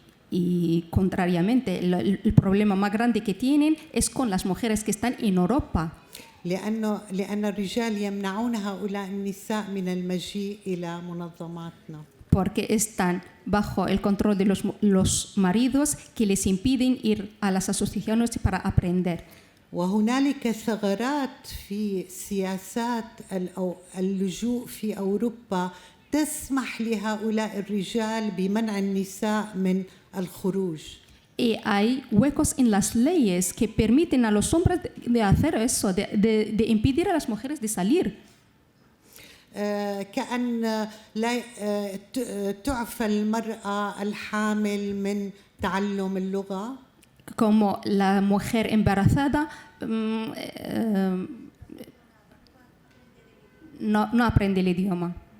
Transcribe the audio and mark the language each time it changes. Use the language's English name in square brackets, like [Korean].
[Spanish] Y contrariamente, el problema más grande que tienen es con las mujeres que están en Europa. [Arabic] لأن الرجال يمنعون هؤلاء النساء من المجيء إلى منظماتنا. [Spanish] Porque están bajo el control de los maridos que les impiden ir a las asociaciones para aprender. [Arabic] وهنالك ثغرات في سياسات اللجوء في أوروبا تسمح لهؤلاء الرجال بمنع النساء من الخروج. [Spanish] Y hay huecos en las leyes que permiten a los hombres de hacer eso, de impedir a las mujeres de salir. [Arabic] كأن لا تعفى المرأة الحامل من تعلم اللغة. [Spanish] Como la mujer embarazada no aprende el idioma.